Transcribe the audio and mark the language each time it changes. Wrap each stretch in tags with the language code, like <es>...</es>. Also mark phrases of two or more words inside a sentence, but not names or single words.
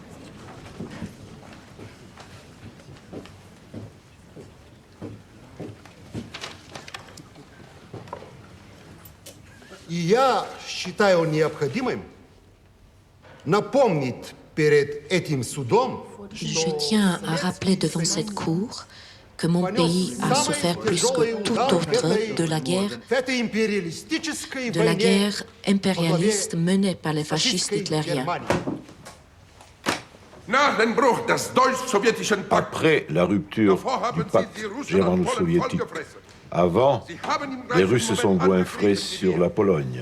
<ru>И я считаю необходимым напомнить перед этим судом,</ru> <fr>Je tiens à rappeler devant cette cour que mon pays a souffert plus que tout autre de la guerre impérialiste menée par les fascistes hitlériens. Après la rupture du pacte germano-soviétique, avant, les Russes se sont goinfrés sur la Pologne.</fr>